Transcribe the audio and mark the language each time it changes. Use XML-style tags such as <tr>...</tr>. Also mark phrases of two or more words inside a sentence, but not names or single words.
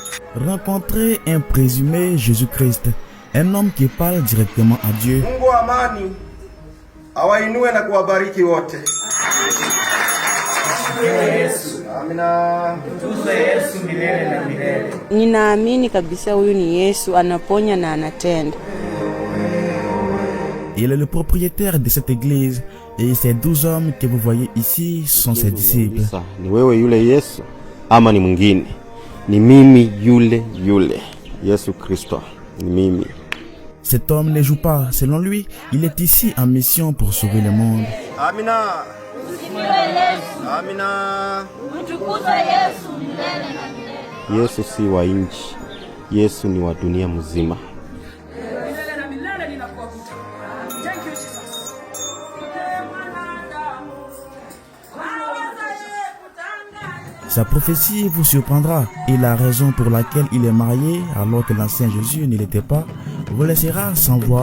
<fr>Rencontrer un présumé Jésus-Christ, un homme qui parle directement à Dieu.</fr> <sw>Mungu wa amani awainue na kuwabariki wote. Amina. Tukuze Yesu milele na milele. Ninaamini kabisa huyu ni Yesu, anaponya na anatenda.</sw> <fr>Il est le propriétaire de cette église et ces 12 hommes que vous voyez ici sont ses disciples.</fr> <sw>Ni wewe yule Yesu ama ni mwingine? Ni mimi yule Yesu Kristo, ni mimi.</sw> <fr>Cet homme ne joue pas. Selon lui, il est ici en mission pour sauver le monde.</fr> <sw>Amina. Amina. Yesu si wa nchi, Yesu ni wa dunia mzima.</sw> <fr>Sa prophétie vous surprendra et la raison pour laquelle il est marié alors que l'ancien Jésus ne l'était pas vous laissera sans voix.</fr>